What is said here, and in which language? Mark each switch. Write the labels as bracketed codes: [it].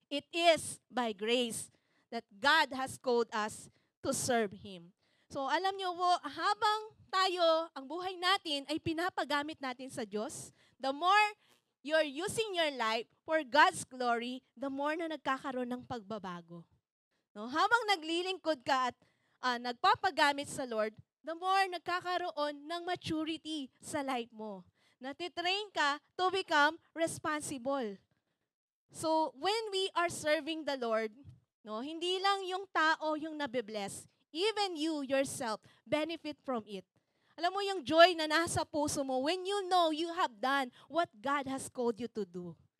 [en] It is by grace that God has called us to serve Him. [tl] So alam niyo po, habang tayo, ang buhay natin ay pinapagamit natin sa Diyos, [en] the more you're using your life for God's glory, [tl] the more na nagkakaroon ng pagbabago. No? Habang naglilingkod ka at nagpapagamit sa Lord, the more nagkakaroon ng maturity sa life mo. Natitrain ka [en] to become responsible. So when we are serving the Lord, no, [tl] hindi lang yung tao yung nabibless. [en] Even you yourself benefit from it. [tl] Alam mo yung [en] joy [tl] na nasa puso mo [en] when you know you have done what God has called you to do.